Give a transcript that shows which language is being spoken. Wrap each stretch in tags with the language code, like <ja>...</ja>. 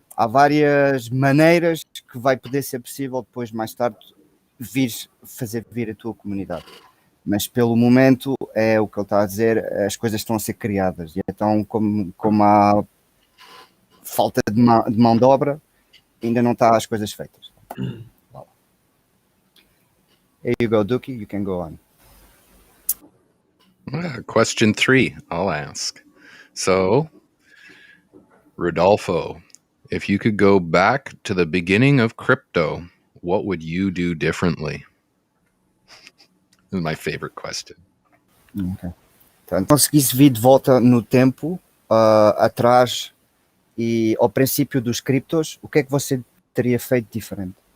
<pt>há várias maneiras que vai poder ser possível depois, mais tarde, fazer vir a tua comunidade. Mas pelo momento é o que ele está a dizer, as coisas estão a ser criadas. E então, como há falta de mão de obra, ainda não está as coisas feitas.</pt> <en>Here you go, Duki, you can go on. Question 3, I'll ask. So, Rodolfo, if you could go back to the beginning of crypto, what would you do differently? This is my favorite question. Okay.</en> <pt>Então, conseguisse vir de volta no tempo, atrás e ao princípio dos criptos, o que é que você teria feito diferente?</pt>